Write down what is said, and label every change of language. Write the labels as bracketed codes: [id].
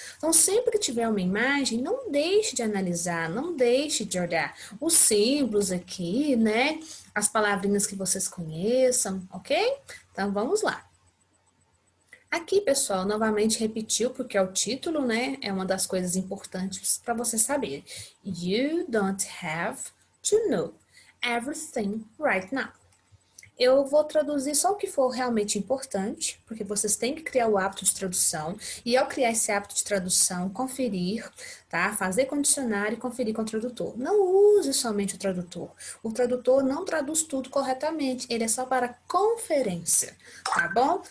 [pt] Então, sempre que tiver uma imagem, não deixe de analisar, não deixe de olhar os símbolos aqui, né? As palavrinhas que vocês conheçam, ok? Então, vamos lá. Aqui, pessoal, novamente repetiu, porque é o título, né? É uma das coisas importantes para você saber. [en] You don't have to know everything right now. [pt] Eu vou traduzir só o que for realmente importante, porque vocês têm que criar o hábito de tradução, e ao criar esse hábito de tradução, conferir, tá? Fazer com o dicionário e conferir com o tradutor. Não use somente o tradutor. O tradutor não traduz tudo corretamente, ele é só para conferência, tá bom?